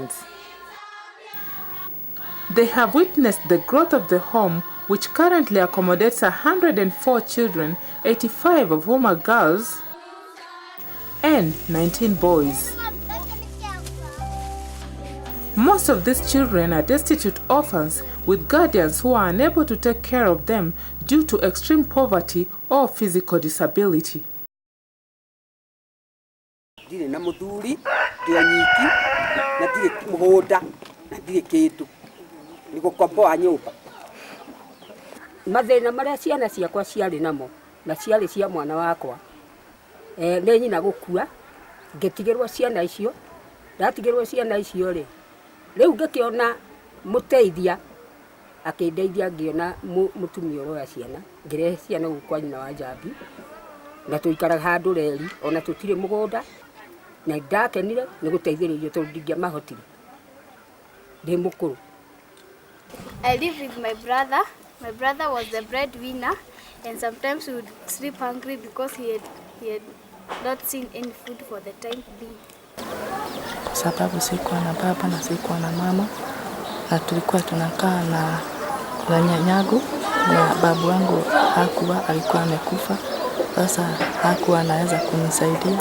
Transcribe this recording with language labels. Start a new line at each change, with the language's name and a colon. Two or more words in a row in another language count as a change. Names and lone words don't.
English: They have witnessed the growth of the home which currently accommodates 104 children, 85 of whom are girls, and 19 boys. Most of these children are destitute orphans with guardians who are unable to take care of them due to extreme poverty or physical disability.
Kikuyu: Ndire na muthuri ndio nyiki na ndire muhunda na ndire kindu niko komboa nyumba mathina maria ciana ciakwa ciari namo na ciari cia mwana wakwa ne nyina gukua ngetigirwo ciana icio ndatigirwo ciana icio ri riu ngikiona muteithia akindeithia ngiona mutumia uroya ciana ngire ciana gukwa nyina wa Njambi na tuikara handu reri ona tutire mugunda na ndakenire ni guteithiririo tondu ndingiamahotire ndi mukuru.
English: I live with my brother. My brother was the breadwinner, and sometimes we would sleep hungry because he had not seen any food for the time being.
Swahili: Sababu sikuwa na baba na sikuwa na mama, na tulikuwa tunakaa na nyanyangu, na babu wangu alikuwa amekufa. Sasa hakuwa anaweza kunisaidia.